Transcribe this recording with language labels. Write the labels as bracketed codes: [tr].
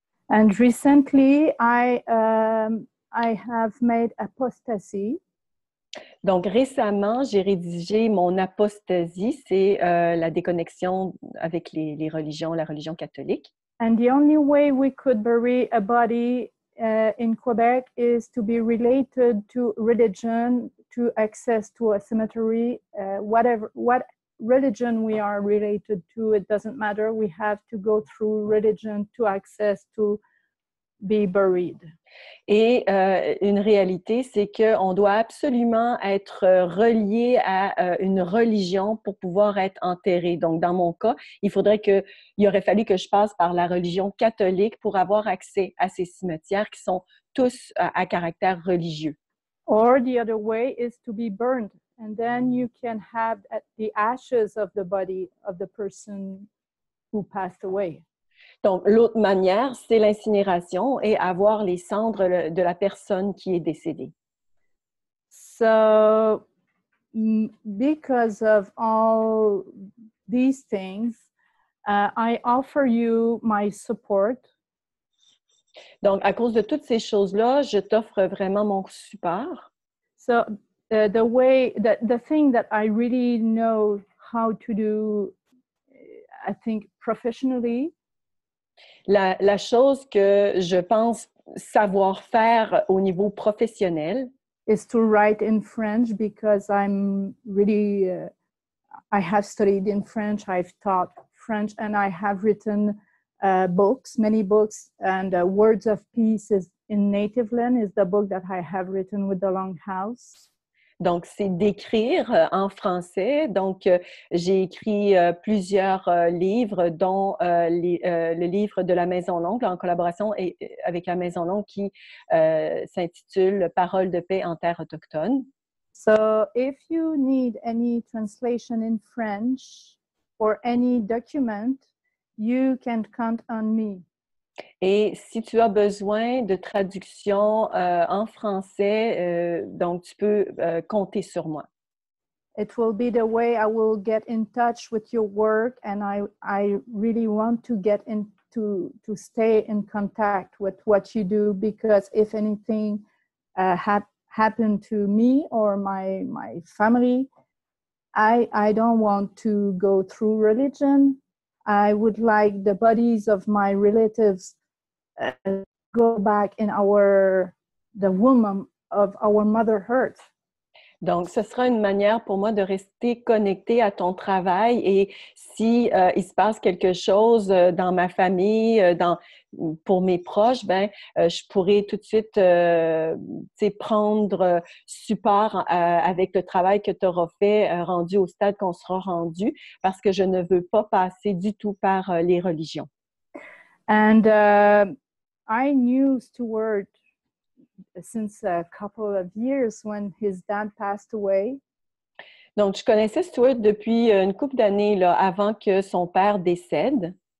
[en] And recently, I have made apostasy. [fr] Donc, récemment, j'ai rédigé mon apostasie, c'est la déconnexion avec les religions, la religion catholique. [en] And the only way we could bury a body in Quebec is to be related to religion, to access to a cemetery, what religion we are related to, it doesn't matter. We have to go through religion to access to be buried. [fr] Et une réalité, c'est qu'on doit absolument être relié à une religion pour pouvoir être enterré. Donc, dans mon cas, il aurait fallu que je passe par la religion catholique pour avoir accès à ces cimetières qui sont tous à caractère religieux. [en] Or the other way is to be burned, and then you can have the ashes of the body of the person who passed away. [fr] Donc, l'autre manière, c'est l'incinération et avoir les cendres de la personne qui est décédée. [en] So, because of all these things, I offer you my support. [fr] Donc, à cause de toutes ces choses-là, je t'offre vraiment mon support. [en] So the thing that I really know how to do, I think professionally, [fr] La chose que je pense savoir faire au niveau professionnel, [en] is to write in French because I'm really, I have studied in French, I've taught French, and I have written books, many books, and Words of Peace is in Native Land is the book that I have written with the Longhouse. [fr] donc c'est d'écrire en français. Donc, j'ai écrit plusieurs livres, dont le livre de la Maison Longue, en collaboration avec la Maison Longue, qui s'intitule « Paroles de paix en terre autochtone ». [en] So if you need any translation in French or any document, you can count on me. [fr] Et si tu as besoin de traduction en français, donc tu peux compter sur moi. [en] It will be the way I will get in touch with your work, and I really want to get to stay in contact with what you do, because if anything happened to me or my family, I don't want to go through religion. I would like the bodies of my relatives go back in the womb of our Mother Earth. [fr] Donc, ce sera une manière pour moi de rester connectée à ton travail, et si il se passe quelque chose dans ma famille, pour mes proches, ben, je pourrais tout de suite prendre support avec le travail que tu auras fait, rendu au stade qu'on sera rendu, parce que je ne veux pas passer du tout par les religions. [en] And I knew Stuart since a couple of years when his dad passed away. [fr] Donc, je connaissais Stuart depuis une couple d'années là, avant que son père décède.